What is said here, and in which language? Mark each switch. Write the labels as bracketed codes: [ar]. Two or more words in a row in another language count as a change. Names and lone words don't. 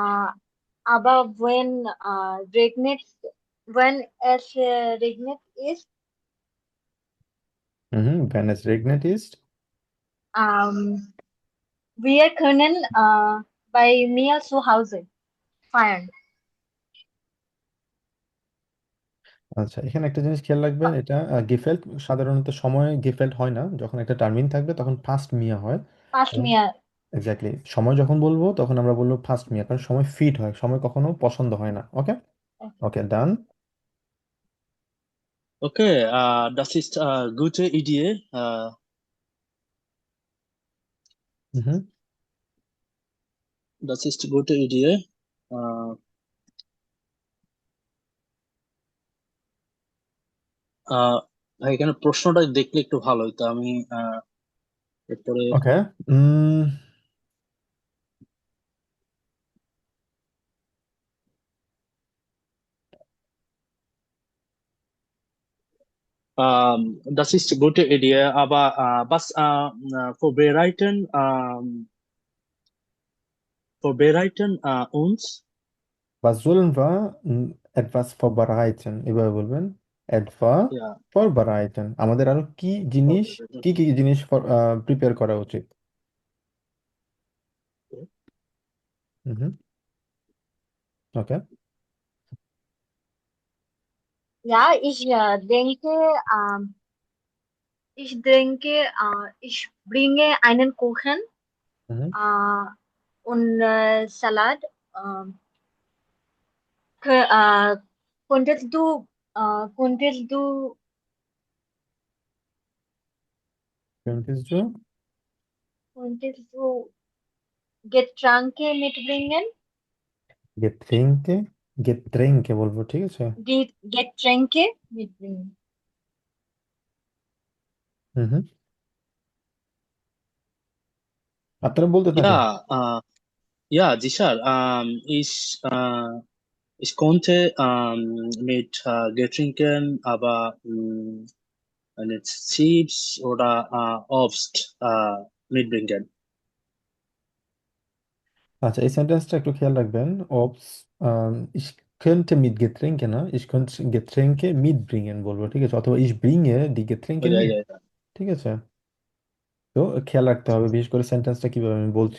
[de] Äh, Aber wenn es regnet ist, Wenn es regnet ist. ähm, wir können bei mir zu Hause feiern. [bn] আচ্ছা, এখানে একটা জিনিস খেয়াল রাখবেন, এটা গেফেল্ট সাধারণত সময় গেফেল্ট হয় না, যখন একটা টার্মিন থাকবে তখন [de] passt mir [bn] হয়। [de] Fast mir. [bn] এক্স্যাক্টলি, সময় যখন বলবো তখন আমরা বলবো [de] passt mir, [bn] কারণ সময় ফিট হয়, সময় কখনো পছন্দ হয় না। [en] okay, okay, done. [de] Okay, das ist gute Idee. হুম। Das ist gute Idee. Äh, [bn] ভাই এখানে প্রশ্নটা দেখলে একটু ভালো হতো। আমি এরপরে ওকে। [de] das ist eine gute Idee, aber was vorbereiten, vorbereiten uns? Was sollen wir etwas vorbereiten? [bn] এভাবে বলবেন, [de] etwa Ja, vorbereiten, [bn] আমাদের আরো কি জিনিস, [de] vorbereiten. [bn] কি কি জিনিস প্রিপেয়ার করা উচিত। হুম। ওকে। [de] Ja, ich bringe einen Kuchen হুম। äh, und Salat. Ähm, kö- äh, könntest du, könntest du, Könntest du könntest du Getränke mitbringen? Getränke, Getränke [bn] বলবো, ঠিক আছে। [de] Getränke mitbringen. [bn] হুম। আপনারা বলতে থাকেন। [de] Ja, ja, sicher. Ich konnte mit Getränken, aber eine Chips oder Obst mitbringen. [bn] আচ্ছা, এই সেন্টেন্সটা একটু খেয়াল রাখবেন। অবস, [de] ich könnte mit Getränke, না, ich könnte Getränke mitbringen [bn] বলবো, ঠিক আছে, অথবা [de] ich bringe die Getränke Oh, ja, mit, ja, ja. [bn] ঠিক আছে। তো খেয়াল রাখতে হবে বিশেষ করে সেন্টেন্সটা কিভাবে আমি বলছি।